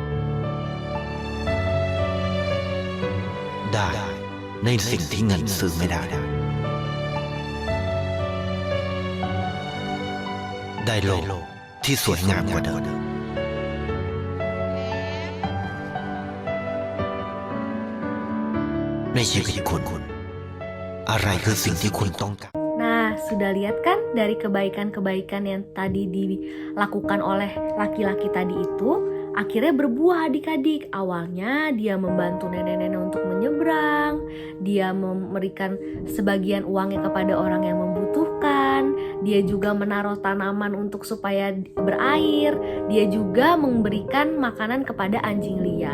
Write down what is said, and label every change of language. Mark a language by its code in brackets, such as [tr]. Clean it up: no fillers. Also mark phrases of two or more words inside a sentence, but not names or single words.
[th] ได้ในสิ่งที่เงินซื้อไม่ได้ ได้โลกที่สวยงามกว่าเดิม ในชีวิตคุณ อะไรคือสิ่งที่คุณต้องการ [id] Nah, sudah lihat kan dari kebaikan-kebaikan yang tadi dilakukan oleh laki-laki tadi itu akhirnya berbuah adik-adik. Awalnya dia membantu nenek-nenek untuk menyeberang, dia memberikan sebagian uangnya kepada orang yang membutuhkan, dia juga menaruh tanaman untuk supaya berair, dia juga memberikan makanan kepada anjing liar.